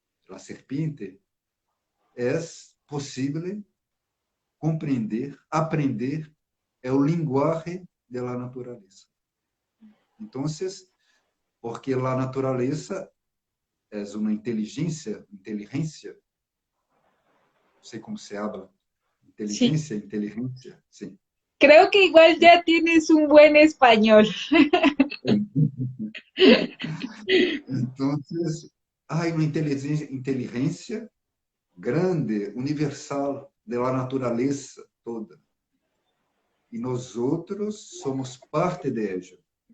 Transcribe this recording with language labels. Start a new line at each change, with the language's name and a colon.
Portuguese: A serpente, é possível compreender, aprender é o linguagem da natureza. Então, porque a natureza é uma inteligência, não sei como
Spanish: se habla, Sí,
Portuguese: inteligência, sim.
Spanish: creo que igual ya tienes un buen español.
Portuguese: Então, há uma inteligência grande, universal, da natureza toda. E nós outros somos parte de ela.